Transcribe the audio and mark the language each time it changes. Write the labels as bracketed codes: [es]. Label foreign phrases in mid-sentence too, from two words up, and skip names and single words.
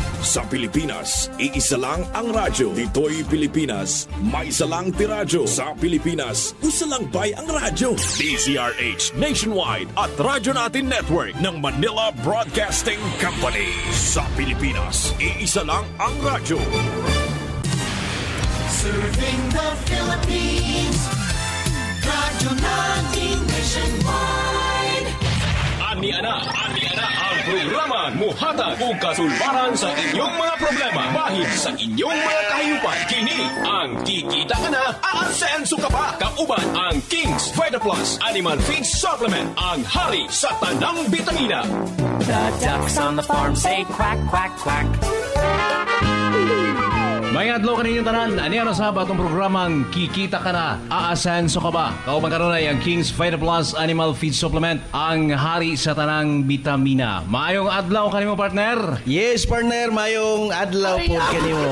[tl] Sa Pilipinas, iisa lang ang radyo. Dito'y Pilipinas, may isa lang tiradyo. [ceb] Sa Pilipinas, usa lang bay ang radyo. DZRH Nationwide at Radyo Natin Network ng Manila Broadcasting Company. [tl] Sa Pilipinas, iisa lang ang radyo. [en] Serving the Philippines, Radyo Natin Nationwide. [ceb] Ani-ana ang programa muhatag og kasulbaran sa inyong mga problema bahin sa inyong mga kahiyupan. Kini ang Kikita Ka Na, Aasenso Ka Pa. Kauban ang King's Vita Plus Animal Feed Supplement, ang hari sa tanang bitamina. [en] The ducks on the farm say quack, quack, quack. [ceb] May adlaw kaninyong tanan, ano sa batong programang Kikita Ka Na, Aasenso Ka Pa. Kauban karon ay ang King's Vita Plus Animal Feed Supplement, ang hari sa tanang bitamina. Maayong adlaw kanimo, partner? [en] Yes, partner, [ceb] mayong adlaw po kanimo.